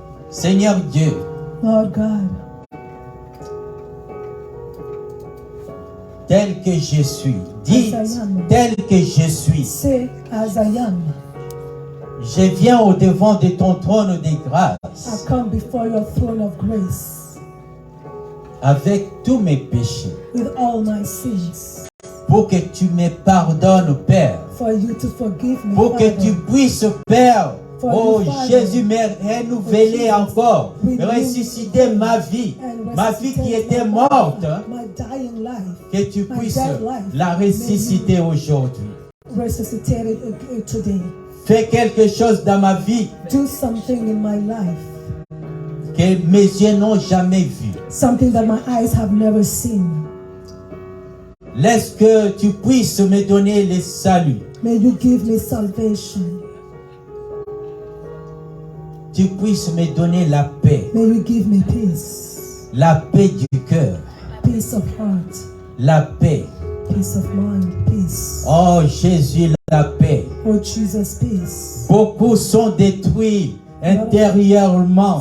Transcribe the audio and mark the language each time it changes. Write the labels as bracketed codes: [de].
[fr] Seigneur Dieu, [en] Lord God, [fr] tel que je suis, dites [en] As I am. [fr] tel que je suis. [en] say as I am. [fr] Je viens au devant de ton trône de [en] I [fr] grâce [en] come before your throne of grace [fr] avec tous mes péchés [en] with all my sins. [fr] pour que tu me pardonnes, Père. [en] For you to forgive me, [fr] Pour que [en] Father. [fr] tu puisses, Père, [en] For oh you, Father, [fr] Jésus, me renouveler encore, [en] renew [fr] ressusciter ma vie qui était morte, [en] my dying life, [fr] que tu [en] my [fr] puisses [en] dead life, [fr] la ressusciter aujourd'hui. [en] resuscitated today. [fr] Fais quelque chose dans ma vie [en] Do something in my life, [fr] que mes yeux n'ont jamais vu. [en] something that my eyes have never seen. [fr] Laisse que tu puisses me donner le salut. [en] May you give me salvation. [fr] Tu puisses me donner la paix. [en] May you give me peace. [fr] La paix du cœur. [en] Peace of heart. [fr] La paix. [en] Peace of mind. Peace. [fr] Oh Jésus, la paix. [en] Oh Jesus, peace. [fr] Beaucoup sont détruits intérieurement.